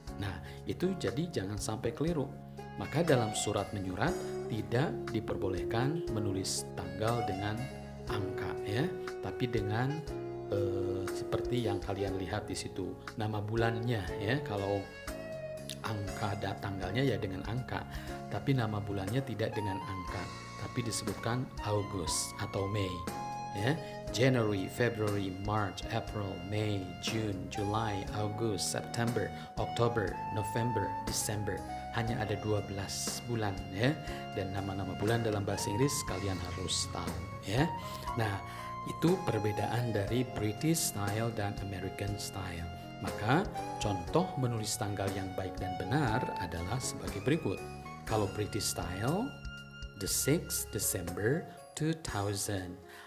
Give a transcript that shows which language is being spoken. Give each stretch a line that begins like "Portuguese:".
Indonesian: Nah, itu jadi jangan sampai keliru. Maka dalam surat menyurat tidak diperbolehkan menulis tanggal dengan angka ya, tapi dengan seperti yang kalian lihat di situ nama bulannya ya. Kalau angka dan tanggalnya ya dengan angka, tapi nama bulannya tidak dengan angka, tapi disebutkan Agustus atau Mei ya.
English: January, February, March, April, May, June, July, August, September, October, November, December.
Indonesian: Hanya ada 12 bulan ya. Dan nama-nama bulan dalam bahasa Inggris kalian harus tahu ya. Nah, itu perbedaan dari British style dan American style. Maka contoh menulis tanggal yang baik dan benar adalah sebagai berikut. Kalau British style,
English: the 6th December 2000.